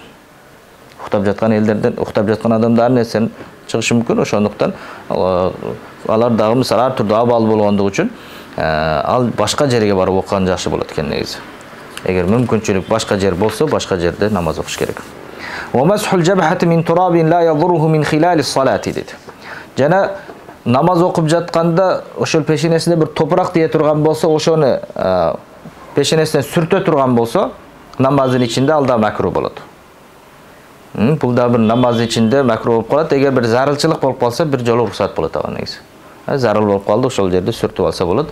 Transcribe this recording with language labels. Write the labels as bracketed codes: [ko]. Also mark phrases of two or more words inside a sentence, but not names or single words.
[ky] Уктап жаткан элдерден, уктап жаткан адамдар нерсени чыгышы мүмкүн. Ошондуктан алар дагы мисалы ар түрдүү абал болгондугу үчүн ал башка жерге барып окуган жакшы болот экен негизи. Эгер мүмкүнчүлүк башка жер болсо, башка жерде намаз окуш керек. [ar] ومسح الجبهة من تراب لا يضره من خلال الصلاة дейт. [ky] Жана намаз окуп жатканда ошол пешенесинде бир топурак тие турган болсо, ошону пешенесинен сүртө турган болсо, намаздын ичинде ал да макруh болот. Бул да бир намаз ичинде макруh болуп калат. Эгер бир зарылчылык болуп калса, бир жолу уруксат болот ага негизи. Зарыл болуп калды, ошол жерде сүртүп алса болот.